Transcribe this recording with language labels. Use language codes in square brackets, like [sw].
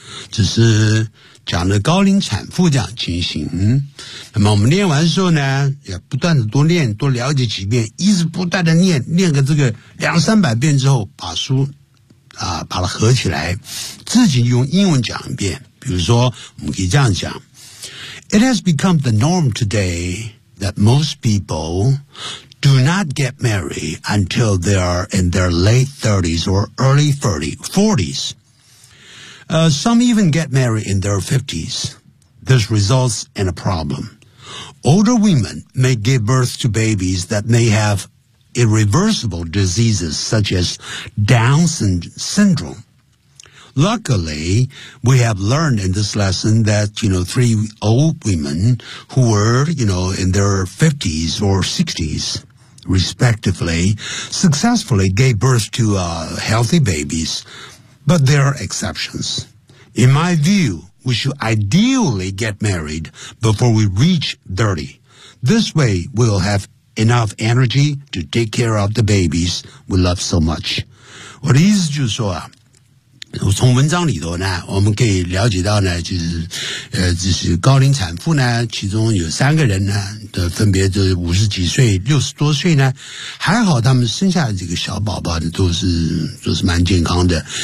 [zh] 这是讲的高龄产妇这样情形。那么我们念完之后呢，也不断的多念，多了解几遍，一直不断的念，念个这个两三百遍之后，把书啊把它合起来，自己用英文讲一遍。比如说，我们可以这样讲。 [en] It has become the norm today that most people do not get married until they are in their late 30s or early 40s. Some even get married in their 50s. This results in a problem. Older women may give birth to babies that may have irreversible diseases such as Down syndrome. Luckily, we have learned in this lesson that, you know, three old women who were, you know, in their 50s or 60s, respectively, successfully gave birth to healthy babies. But there are exceptions. In my view, we should ideally get married before we reach 30. This way, we'll have enough energy to take care of the babies we love so much. [zh] 我的意思就是说啊，从文章里头呢，我们可以了解到呢，就是就是高龄产妇呢，其中有三个人呢，的分别就是五十几岁、六十多岁呢，还好他们生下的这个小宝宝的都是蛮健康的。